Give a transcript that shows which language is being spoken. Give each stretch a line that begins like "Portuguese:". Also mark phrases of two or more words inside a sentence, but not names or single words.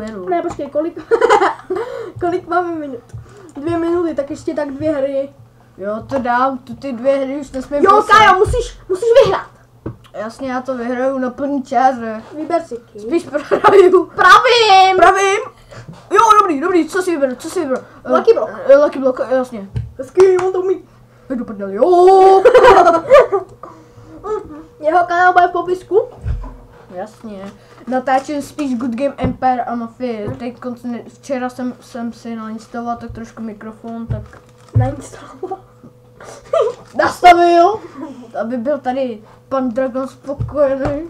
Czech: Ne, počkej, kolik máme minut? 2 minuty, tak ještě tak 2 hry. Jo, to dám, ty 2 hry už nesmím. Jo, Kájo, musíš vyhrát. Jasně, já to vyhraju na plný čas. Vyber si ký. Spíš prohraju. Pravím. Jo, dobrý, co si vyberu?
English: Lucky block. Lucky block,
Czech: jasně. Hezky, on to umí. Jdu prdel, jo. Jeho kanál bude v popisku. Jasně. Natáčím spíš Good Game Empire a Mafii. Včera jsem si nainstaloval tak trošku mikrofon, tak nastavil, aby byl tady pan Dragon spokojený.